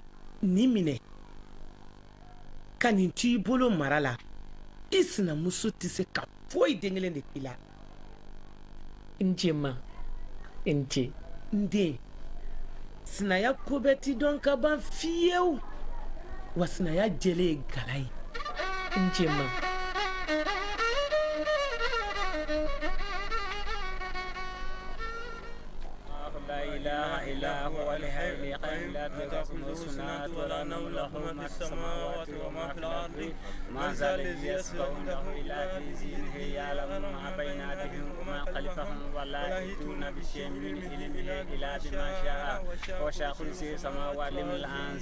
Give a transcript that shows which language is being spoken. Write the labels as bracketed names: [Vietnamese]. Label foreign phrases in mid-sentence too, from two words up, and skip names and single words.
[Bambara] nin minɛ ka nin to i bolo mara la i sinamuso tɛ se ka foyi den kelen de k'i la. n cɛ ma n cɛ. n den sinaya ko bɛɛ ti dɔn ka ban fiyewu wa sinaya jɛlen ye gala ye. n cɛ ma. [Arabic] لا إله إلا هو الحي القيوم لا تأخذه سنة ولا نوم له ما في السماوات وما في الأرض من ذا الذي يشفع عنده إلا بإذنه يعلم ما بين أيديهم وما خلفهم ولا يحيطون بشيء من علمه إلا بما شاء وسع كرسيه السماوات والأرض.